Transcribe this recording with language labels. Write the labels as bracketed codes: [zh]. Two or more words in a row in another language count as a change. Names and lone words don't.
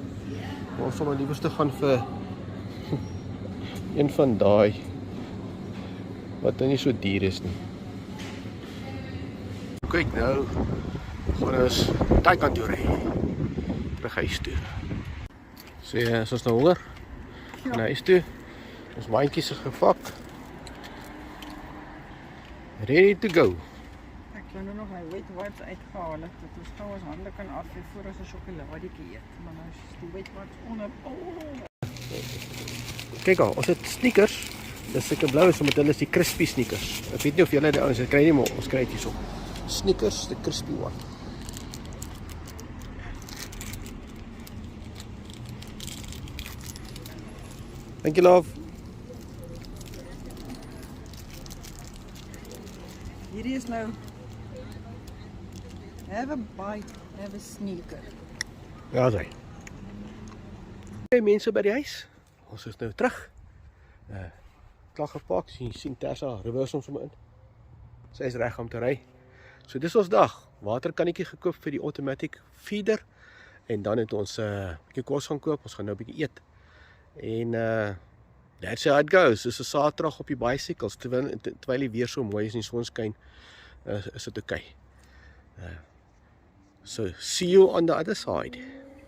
[af] Maar ons sal maar liewerste gaan vir een van daai wat nie so duur is nie. Kyk nou, gaan ons daai kant toe ry. Terug huis toe. So as ons nou hoor, na huis toe. Ons mandjies is gevak. [en] Ready to go. [af] Ek wil nou nog my [en] wet wipes [af] uitgehaal het, dat ons gou ons hande kan afvee voor ons 'n sjokoladetjie eet. Maar nou is die [en] wet wipes [af] onder. Kyk al, ons het sneakers. Dis seker blou is omdat hulle is die [en] crispy sneakers. [af] Ek weet nie of julle die ouens kry nie, maar ons kry dit hierso. [en] Sneakers, the crispy one. Thank you, love. [af] Hierdie is nou [en] have a bite, have a sneaker. [af] Ja, sy. Hey mense by die huis. Ons is nou terug. Klaar gepak, sien Tessa reverse ons sommer in. Sy is reg om te ry. So dis ons dag. Waterkannetjie gekoop vir die [en] automatic feeder [af] en dan het ons 'n bietjie kos gaan koop. Ons gaan nou 'n bietjie eet. [en] En that's how it goes. [af] Dis 'n Saterdag op die bicycles terwyl die weer so mooi is en die son skyn, is dit okay. [en] So see you on the other side.